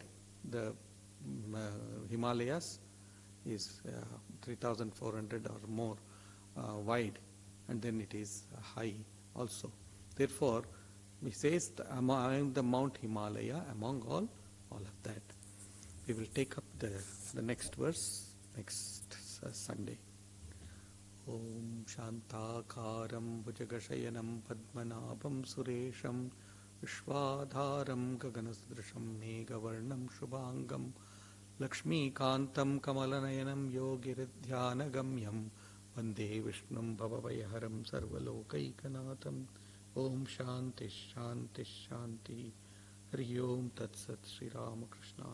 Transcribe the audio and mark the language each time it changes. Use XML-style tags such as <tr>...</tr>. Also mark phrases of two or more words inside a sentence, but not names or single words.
<en>The Himalayas is 3,400 or more wide, and then it is high also. Therefore, he says among the Mount Himalaya, among all of that. We will take up the next verse next Sunday.</en> <sa>ॐ शान्ताकारं भुजगशयनं पद्मनाभं सुरेशं विश्वाधारं गगनसदृशं मेघवर्णं शुभाङ्गं लक्ष्मीकान्तं कमलनयनं योगिहृद्ध्यानगम्यं वन्दे विष्णुं भवभयहरं सर्वलोकैकनाथं. ॐ शान्तिः शान्तिः शान्तिः. हरिः ॐ तत् सत्. Sri Ramakrishna.</sa>